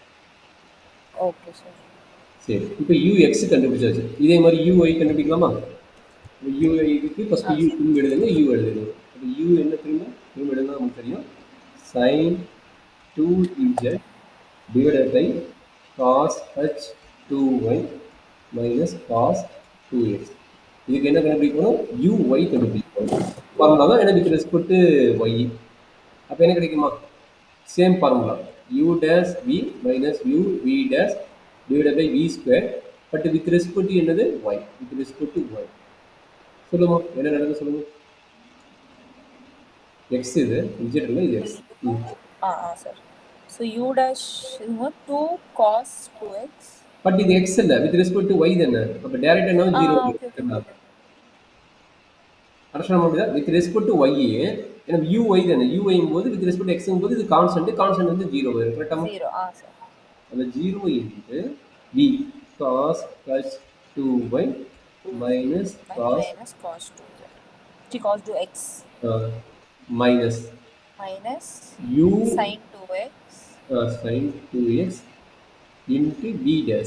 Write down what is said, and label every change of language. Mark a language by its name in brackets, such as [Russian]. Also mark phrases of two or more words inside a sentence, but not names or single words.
[Tamil] ஓகே சார். சரி, இப்போ யூஎக்ஸ் கண்டுபிடிச்சாச்சு. இதே மாதிரி யூஒய் கண்டுபிடிக்கலாமா? யூஐக்கு ஃபஸ்ட்டு யூ திரும்ப எழுதுங்க, யூ எழுதுங்க. அப்போ யூ என்ன திரும்ப எழுதுனா நமக்கு தெரியும். [English] சைன் 2z divided by cos h 2y minus cos 2x. [Tamil] இதுக்கு என்ன கண்டுபிடிக்கணும்? uy கண்டுபிடிக்கணும். ஃபார்முலா தான் என்ன [English] with respect to y. [Tamil] அப்போ என்ன கிடைக்குமா? [English] same formula u dash v minus u v dash divided by v square, but with respect to என்னது? y. with respect to y. [Tamil] சொல்லுமா என்ன நடக்குது சொல்லுங்க. x இது z இல்லை, இது x. [English] சார். So u dash is 2 cos 2x. [Tamil] பட் இது x இல்ல, [English] with respect to y [Tamil] தானே. அப்ப டைரக்ட்டா என்ன 0 இருக்குடா. அண்டர்ஸ்டாண்ட் பண்ணுங்க. [English] with respect to y [Tamil] ஏன்னா uy தானே. uy போது [English] with respect to x [Tamil] போது இது கான்ஸ்டன்ட் வந்து 0 வரும். கரெக்ட்டா? 0 சார். [English] அந்த 0 இன்டு v cos h 2y minus cos 2 cos 2x minus u sin 2x sin 2x into v dash.